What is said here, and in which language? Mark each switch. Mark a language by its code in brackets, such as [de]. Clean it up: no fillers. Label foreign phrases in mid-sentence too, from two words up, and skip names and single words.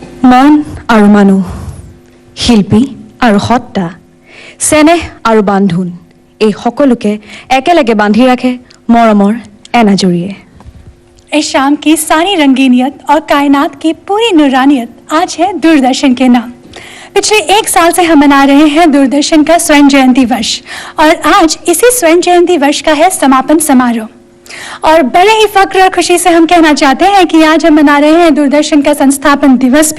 [as] মন আৰু মানুহ, শিল্পী আৰু সত্তা, চেনেহ আৰু বান্ধোন, এই সকলোকে একেলগে বান্ধি ৰাখে মৰমৰ এনাজৰীয়ে। [hi] इस शाम की सारी रंगीनियत और कायनात की पूरी नूरानियत आज है दूरदर्शन के नाम। पिछले 1 साल से हम मना रहे हैं दूरदर्शन का स्वर्ण जयंती वर्ष और आज इसी स्वर्ण जयंती वर्ष का है समापन समारोह। और बड़े ही फक्र और खुशी से हम कहना चाहते हैं कि आज हम मना रहे हैं दूरदर्शन का संस्थापन दिवस भी।